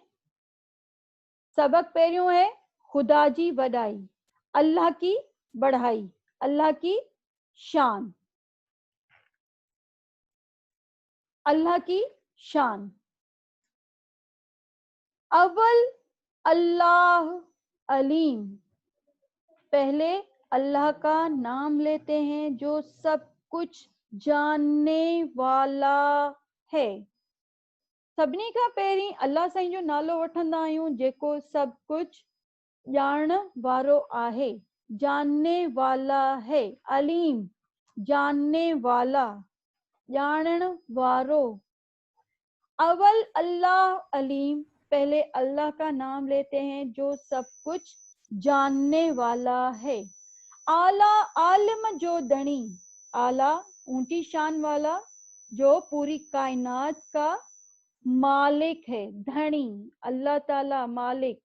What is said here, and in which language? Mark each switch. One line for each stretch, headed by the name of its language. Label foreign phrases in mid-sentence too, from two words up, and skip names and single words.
Sindhi: सबक पहिरियों है खुदा जी वडाई,
Urdu: اللہ کی بڑائی، اللہ کی شان، اللہ کی شان.
Sindhi: अव्वल अल्लाह अलीम,
Urdu: پہلے اللہ کا نام لیتے ہیں جو سب کچھ جاننے والا ہے.
Sindhi: सभिनी खां पहिरीं अल्लाह साईं जो नालो वठंदा आहियूं, जेको सब कुछ ॼाणण वारो आहे,
Urdu: جاننے والا ہے، علیم جاننے والا,
Sindhi: ॼाणण वारो। अव्वल अल्लाह अलीम,
Urdu: پہلے اللہ کا نام لیتے ہیں جو سب کچھ جاننے والا ہے.
Sindhi: आला आलिम जो धनी,
Urdu: اعلیٰ اونچی شان والا، جو پوری کائنات کا مالک ہے، دھنی اللہ تعالیٰ مالک.